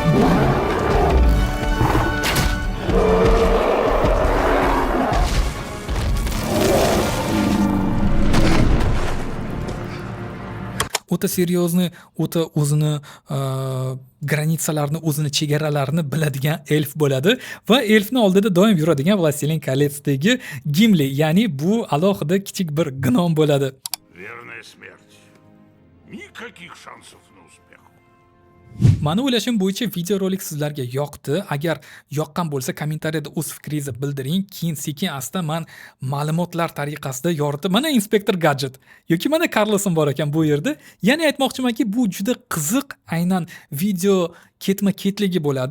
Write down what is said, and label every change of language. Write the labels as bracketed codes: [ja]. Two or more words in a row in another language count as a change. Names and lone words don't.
[uz] O'ta seryozni, o'ta o'zini granitsalarni, o'zini chegaralarini biladigan elf bo'ladi va elfni oldida doim yuradigan Властелин колецdagi Gimli, ya'ni bu alohida kichik bir gnom bo'ladi. [ru] Верная смерть. Никаких шансов на успех. [uz] Mani o'ylashim bo'yicha videorolik sizlarga yoqdi. Agar yoqqan bo'lsa, kommentariyada o'z fikringizni bildiring. Keyin sekin-asta men ma'lumotlar tariqasida yoritib, mana Inspektor Gadget yoki mana Carlson bor ekan bu yerda. Ya'ni aytmoqchimanki, bu juda qiziq aynan video ketma-ketligi bo'ladi.